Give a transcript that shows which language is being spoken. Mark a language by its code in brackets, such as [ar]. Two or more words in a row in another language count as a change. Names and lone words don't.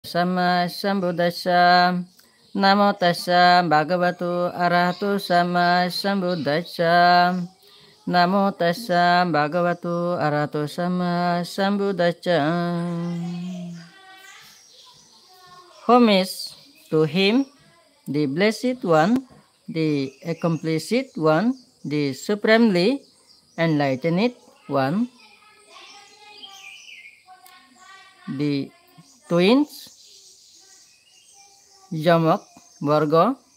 [pi] Sama Sambuddhassa. Namo tassa bhagavato arahato sama sambuddhassa. Namo tassa bhagavato arahato sama sambuddhassa. [en] Homage to him, the Blessed One, the Accomplished One, the Supremely Enlightened One, the twins, Jamak, Varga,